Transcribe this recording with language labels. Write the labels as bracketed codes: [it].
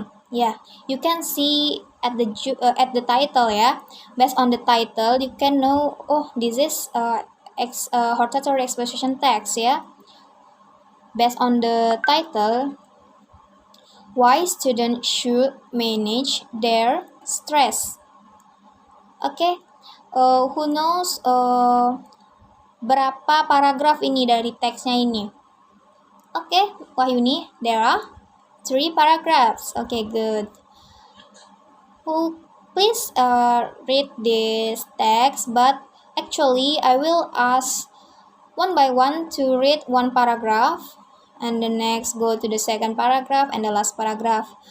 [en] Yeah, you can see at the title ya. Based on the title, you can know this is hortatory exposition text ya. Based on the title, why students should manage their stress. Okay, who knows [id] berapa paragraf ini dari teksnya ini? [en] Okay, Wahyuni, there are 3 paragraphs. Okay, good. Please read this text, but actually I will ask one by one to read one paragraph, and the next go to the second paragraph and the last paragraph.